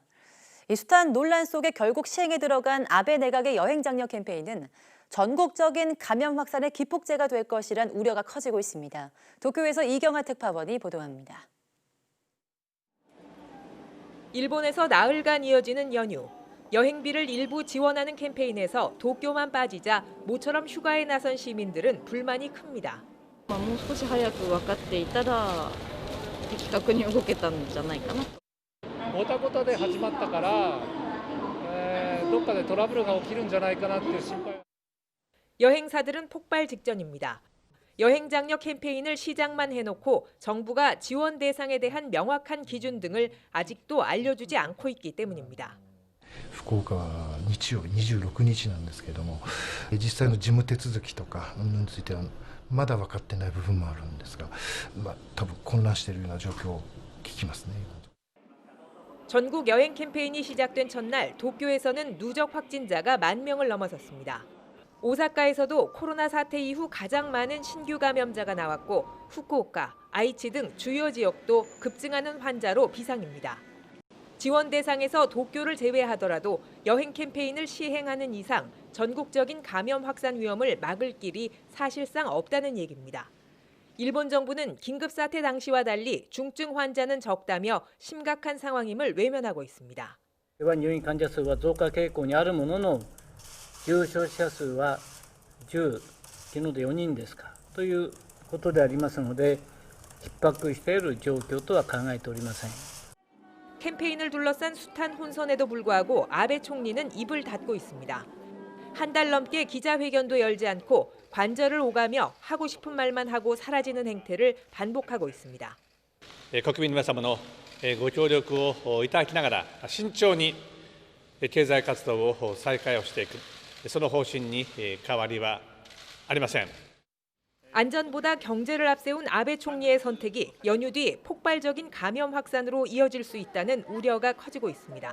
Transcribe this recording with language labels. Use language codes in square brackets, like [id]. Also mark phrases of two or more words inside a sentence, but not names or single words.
[ko] 이 숱한 논란 속에 결국 시행에 들어간 아베 내각의 여행 장려 캠페인은 전국적인 감염 확산의 기폭제가 될 것이란 우려가 커지고 있습니다. 도쿄에서 이경하 특파원이 보도합니다. 일본에서 나흘간 이어지는 연휴. 여행비를 일부 지원하는 캠페인에서 도쿄만 빠지자 모처럼 휴가에 나선 시민들은 불만이 큽니다. [ja] もう少し早く分かっていたら的確に動けたんじゃないかな。ごたごたで始まったから、どっかでトラブルが起きるんじゃないかなっていう心配。 [ko] 여행사들은 폭발 직전입니다. 여행 장려 캠페인을 시작만 해놓고 정부가 지원 대상에 대한 명확한 기준 등을 아직도 알려주지 않고 있기 때문입니다. [ja] 福岡は日曜日26日なんですけれども、実際の事務手続きとかについてはまだ分かってない部分もあるんですが、多分混乱しているような状況を聞きますね。 [ko] 전국 여행 캠페인이 시작된 첫날 도쿄에서는 누적 확진자가 10,000명을 넘어섰습니다. 오사카에서도 코로나 사태 이후 가장 많은 신규 감염자가 나왔고 후쿠오카, 아이치 등 주요 지역도 급증하는 환자로 비상입니다. 지원 대상에서 도쿄를 제외하더라도 여행 캠페인을 시행하는 이상 전국적인 감염 확산 위험을 막을 길이 사실상 없다는 얘기입니다. 일본 정부는 긴급 사태 당시와 달리 중증 환자는 적다며 심각한 상황임을 외면하고 있습니다. [ja] 入院患者数は増加傾向にあるものの、重症者数は10、昨日で4人ですかということでありますので、逼迫している状況とは考えておりません。 [ko] 캠페인을 둘러싼 숱한 혼선에도 불구하고 아베 총리는 입을 닫고 있습니다. 한 달 넘게 기자회견도 열지 않고 관절을 오가며 하고 싶은 말만 하고 사라지는 행태를 반복하고 있습니다. [ja] 国民の皆様のご協力をいただきながら慎重に経済活動を再開をしていく、その方針に変わりはありません。 [ko] 안전보다 경제를 앞세운 아베 총리의 선택이 연휴 뒤 폭발적인 감염 확산으로 이어질 수 있다는 우려가 커지고 있습니다.